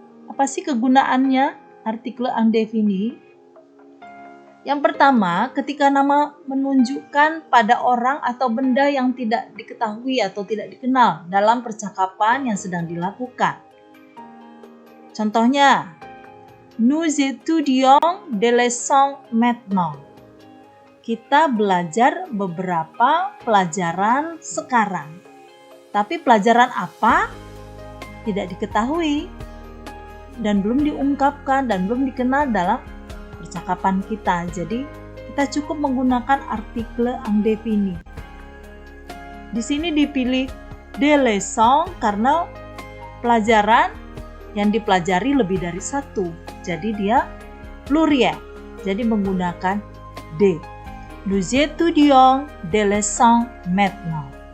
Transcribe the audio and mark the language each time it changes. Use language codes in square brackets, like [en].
[id] Apa sih kegunaannya artikel indefini? Yang pertama, ketika nama menunjukkan pada orang atau benda yang tidak diketahui atau tidak dikenal dalam percakapan yang sedang dilakukan. [fr] Contohnya, nous étudions des leçons maintenant. [id] Kita belajar beberapa pelajaran sekarang. Tapi pelajaran apa? Tidak diketahui dan belum diungkapkan dan belum dikenal dalam percakapan kita. Jadi kita cukup menggunakan artikel indefini. Di sini dipilih des leçons karena pelajaran yang dipelajari lebih dari satu. Jadi dia pluriel. Jadi menggunakan de. [fr] Nous étudions des leçons maintenant.